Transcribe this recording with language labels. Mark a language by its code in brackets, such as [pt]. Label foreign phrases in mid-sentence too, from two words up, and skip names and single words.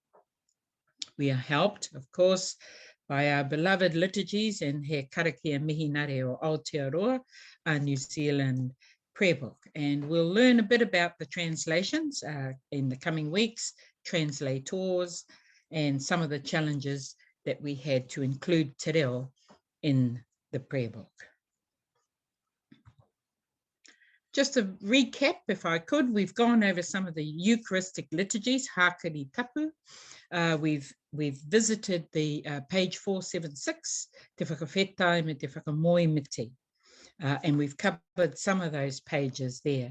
[en] We are helped, of course, by our beloved liturgies and He Karakia Mihinare or Aotearoa, our New Zealand prayer book. And we'll learn a bit about the translations in the coming weeks translators and some of the challenges that we had to include [mi] te reo [en] in the prayer book. Just to recap, if I could, we've gone over some of the Eucharistic liturgies, [mi] Hakari Tapu. [en] We've visited the page 476, Te Whakawhetai me Te Whakamoemiti, and we've covered some of those pages there.